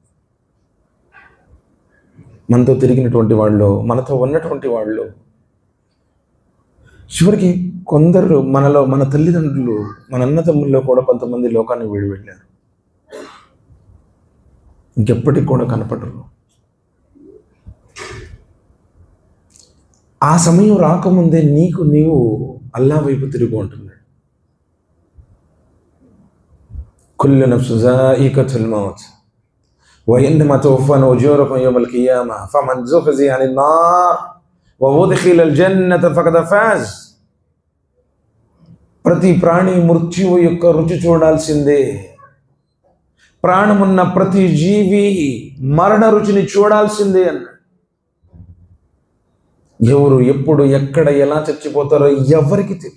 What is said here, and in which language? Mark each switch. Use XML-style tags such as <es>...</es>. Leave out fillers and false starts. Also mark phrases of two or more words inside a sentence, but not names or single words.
<te>మనతో తిరిగినటువంటి వాళ్ళు, మనతో ఉన్నటువంటి వాళ్ళు, చివరికి కొందరు మన తల్లిదండ్రులు, మన అన్నదమ్ముల్లో కూడా కొంతమంది లోకాన్ని వెళ్ళారు, ఇంకెప్పటికి కూడా కనపడరు. ఆ సమయం రాకముందే నీవు అల్లా వైపు తిరిగి ఉంటున్నాడు.</te> <ar>كل نفس ذائقة الموت وإنما توفون أجوركم يوم القيامة فمن زحزح عن النار وأدخل الجنة فقد فاز.</ar> <te>ప్రతి ప్రాణి మృత్యువు యొక్క రుచి చూడాల్సిందే. ప్రాణమున్న ప్రతి జీవి మరణ రుచిని చూడాల్సిందే అన్నాడు. ఎవరు ఎప్పుడు ఎక్కడ ఎలా చచ్చిపోతారో ఎవరికి తెలియదు.</te>